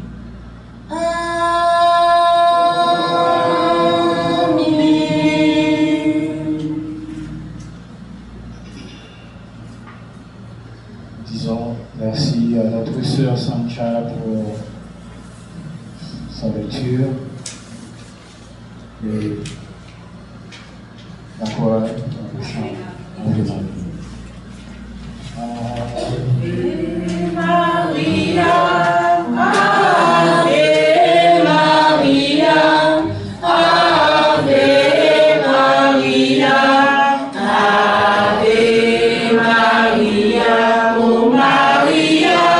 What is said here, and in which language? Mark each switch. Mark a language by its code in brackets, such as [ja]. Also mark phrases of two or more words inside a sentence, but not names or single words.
[fr] Disons merci à notre sœur Sancha pour sa lecture et la chorale dans le chant environnement. [la] Ave Maria, Ave Maria, Ave Maria, Ave Maria, oh Maria,